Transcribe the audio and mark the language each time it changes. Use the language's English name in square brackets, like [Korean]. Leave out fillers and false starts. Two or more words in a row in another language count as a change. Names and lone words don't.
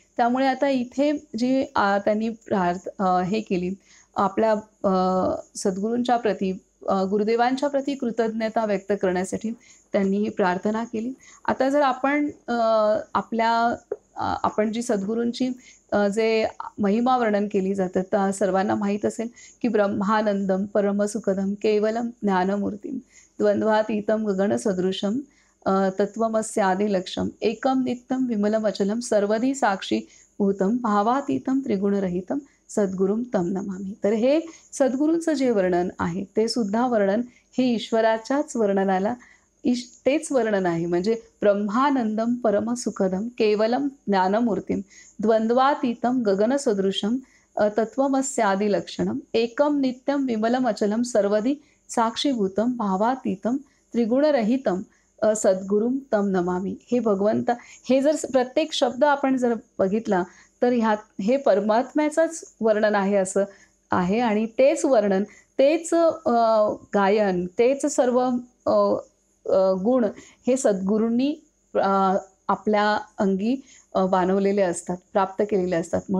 [Marathi] त्यामुळे आता इथे जी त्यांनी हे केली, आपल्या सद्गुरूंच्या प्रती, गुरुदेवांच्या प्रती कृतज्ञता व्यक्त करण्यासाठी त्यांनी ही प्रार्थना केली. आता जर आपण जी सद्गुरूंची जे महिमा वर्णन केली जातं, तर सर्वांना माहीत असेल की [Sanskrit] ब्रह्मानंदम परमसुखदम केवलम ज्ञानमूर्तीम द्वंद्वातीतम गगनसदृशम तत्वमस्यादिलक्ष्यम एकम नित्यम विमलमचलम सर्वधी साक्षी भूतम भावातीतम त्रिगुणरहितम सद्गुरुम तम नमामि. [Marathi] तर हे सद्गुरूंचं जे वर्णन आहे ते सुद्धा वर्णन हे ईश्वराच्याच वर्णनाला तेच वर्णन आहे. [Sanskrit] म्हणजे ब्रह्मानंदम परमसुखदम केवलम ज्ञानमूर्तीम द्वंद्वातीतम गगनसदृशम तत्वमस्यादी लक्षणम एकम नित्यम विमलम अचलम सर्वदी साक्षीभूतम भावातीतम त्रिगुणरहितम सद्गुरुम तम नमामि. [Marathi] हे भगवंत, हे जर प्रत्येक शब्द आपण जर बघितला तर ह्यात हे परमात्म्याचंच वर्णन आहे असं आहे. आणि तेच वर्णन, तेच गायन, तेच सर्व गुण हे सद्गुरूंनी आपल्या अंगी बाणवलेले असतात, प्राप्त केलेले असतात.